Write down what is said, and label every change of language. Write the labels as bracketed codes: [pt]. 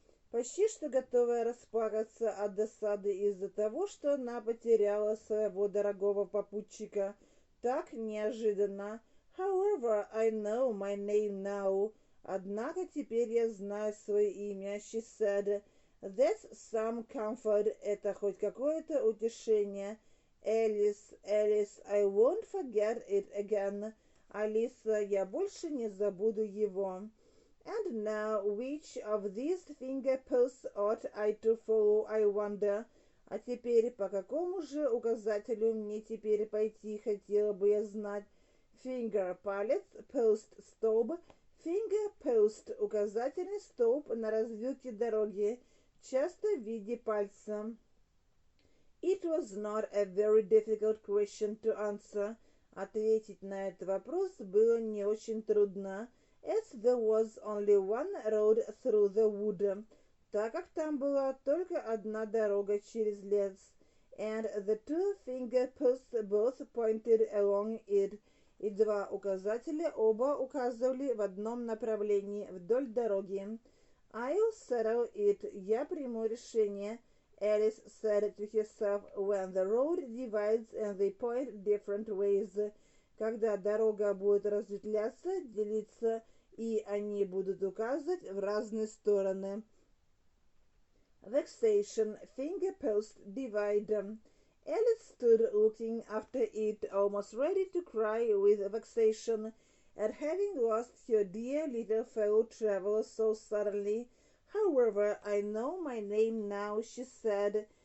[ru] Почти что готовая расплакаться от досады из-за того, что она потеряла своего дорогого попутчика так неожиданно. [en] However, I know my name now. [ru] Однако теперь я знаю свое имя. [en] She said. That's some comfort. [ru] Это хоть какое-то утешение. [en] Alice, Alice, I won't forget it again. [ru] Алиса, я больше не забуду его. [en] And now, which of these finger posts ought I to follow, I wonder? [ru] А теперь, по какому же указателю мне теперь пойти, хотела бы я знать. Finger — палец, post — столб. Finger post — указательный столб на развилке дороги, часто в виде пальца. [en] It was not a very difficult question to answer. [ru] Ответить на этот вопрос было не очень трудно, [en] as there was only one road through the wood, [ru] так как там была только одна дорога через лес, [en] and the two finger posts both pointed along it, [ru] и два указателя оба указывали в одном направлении вдоль дороги. [en] I'll settle it, [ru] я приму решение. [en] Alice said to herself, when the road divides and they point different ways. [ru] Когда дорога будет разветвляться, делиться, и они будут указывать в разные стороны. [en] Vexation, finger post, divide. Alice stood looking after it, almost ready to cry with vexation at having lost her dear little fellow traveler so suddenly. However, I know my name now, she said.